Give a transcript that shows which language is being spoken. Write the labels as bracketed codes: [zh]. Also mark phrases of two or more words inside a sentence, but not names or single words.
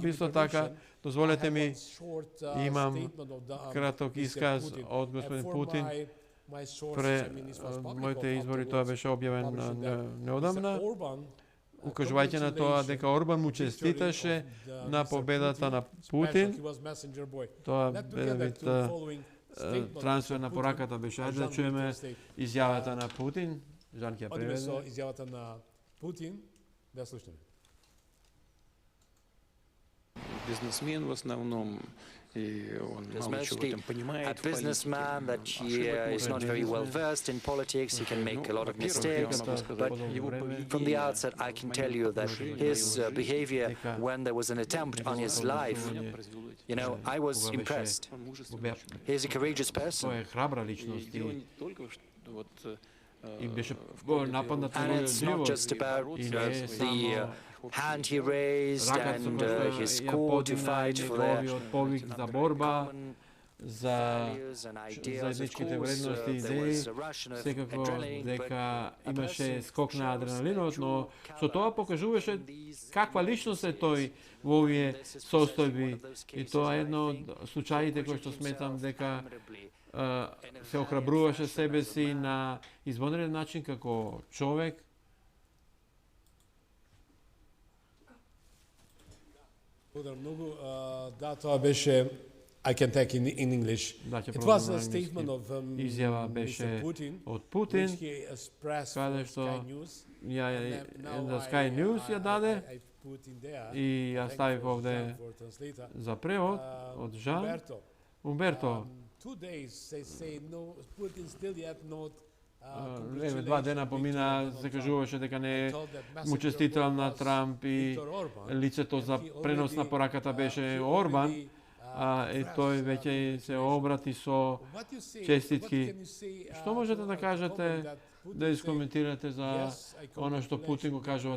[mk] Исто така, дозволете ми, имам краток исказ од господин Путин пре моите избори, тоа беше објавен неодамна, укажувајќи на тоа дека Орбан му честиташе на победата на Путин. Тоа бе вид трансфер на пораката беше. Ајде да чуеме изјавата на Путин. Жан ќе ја преведе. Изјавата на Путин, да слушаме. [ru] Бизнесмен в основном, и он мало чего там понимает. [en] A businessman that he is not very well versed in politics. He can make a lot of mistakes. But from the outset, I can tell you that his behavior when there was an attempt on his life, you know, I was impressed. He is a courageous person. [mk] Тој е храбра личност и беше нападнат на [en] And it's not just about the hand he raised and his call to fight for the [mk] повик за борба, за заедничките вредности и идеи, секако дека имаше скок на адреналинот, но со тоа покажуваше каква личност е тој во овие состојби. И тоа е едно од случаите кои што сметам дека се охрабруваше себе си на извонреден начин како човек. Благодарам многу. Да, тоа беше [en] I can take in English. [mk] Да, ќе [en] It was [mk] продолжам [en] a [mk] на [en] statement [mk] англиски. [en] of [mk] Изјава [en] Mr. [mk] беше [en] Putin, [mk] од Путин, [en] which he expressed [mk] каде [en] for [mk] што [en] Sky News. [mk] да Sky News ја даде [en] I put in there, [mk] и ја [en] thank [mk] ставив [en] for [mk] овде [en] Jean for translator. [mk] за превод од Жан Умберто. [en] 2 days they say no, Putin still yet not. [mk] Еве 2 дена помина, се кажуваше дека не му честитал на Трамп и лицето за пренос на пораката беше Орбан, и тој веќе се обрати со честитки. Што можете да кажете, да искоментирате за оно што Путин го кажува?